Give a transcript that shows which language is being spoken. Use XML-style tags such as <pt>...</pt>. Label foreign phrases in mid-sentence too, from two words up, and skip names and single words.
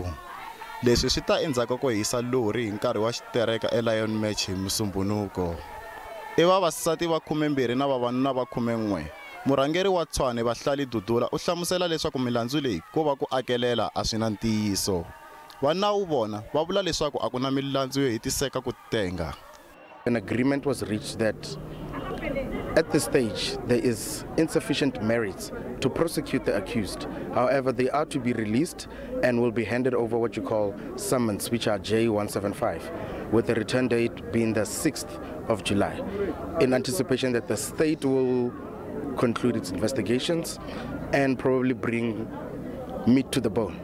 <ts>Leswi swi ta endzhaku ko hisa lori hi nkarhi wa xitereka eLion Match hi Musumbunuko. I vavasati va 12 na vavanuna va 11. Murhangeri wa Tshwane Bahlali Dudula u hlamusela leswaku milandzu leyi ko va ku akelela a swi na ntiyiso. Va nawu vona va vula leswaku a ku na milandzu yo hetiseka ku tenga.</ts> <en>An agreement was reached that at this stage there is insufficient merit to prosecute the accused. However, they are to be released and will be handed over what you call summons, which are J175, with the return date being the 6th of July, in anticipation that the state will conclude its investigations and probably bring meat to the bone.</en>